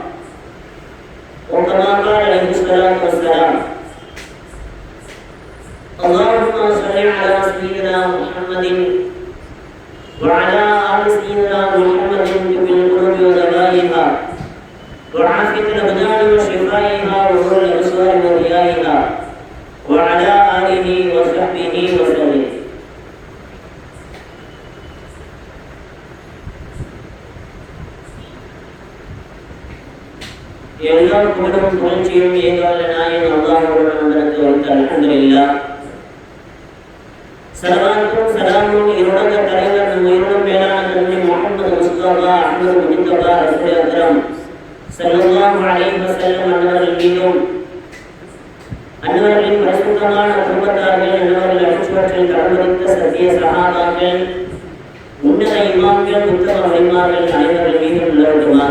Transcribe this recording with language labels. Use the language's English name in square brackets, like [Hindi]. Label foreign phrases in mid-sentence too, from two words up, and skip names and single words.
[Arabic] وكما قال عليه الصلاة والسلام اللهم صل على سيدنا محمد وعلى آل سيدنا محمد بالقلوب ودوائها وعافية الأبدان وشفائها ونور الأبصار وضيائها وعلى آله وصحبه وسلم. [Tamil] எல்லா புகழும் புகழ்ச்சியும் ஏகால நாயன் அல்லாஹ்வுடன் வந்தனக்கு வைத்த அல்ஹம்துலில்லாஹ். சலாத்தும் சலாமும் இருளக தலைவர் நம் உயிரினும் மேலான நபி முஹம்மது முஸ்தபா அஹ்மது முஜ்தபா [Urdu] رسول اکرم [Arabic] صلى الله عليه وسلم [Tamil] அன்னவர்கள் மீதும் அன்னவர்களின் பரிசுத்தமான குடும்பத்தார்கள் அன்னவர்கள் அடிச்சுவற்றில் கடவுளித்த சத்திய சஹாபாக்கள் உன்னத இமாம்கள் உத்தம வலிமார்கள் அனைவர்கள் மீதும் நிலவட்டுமாக.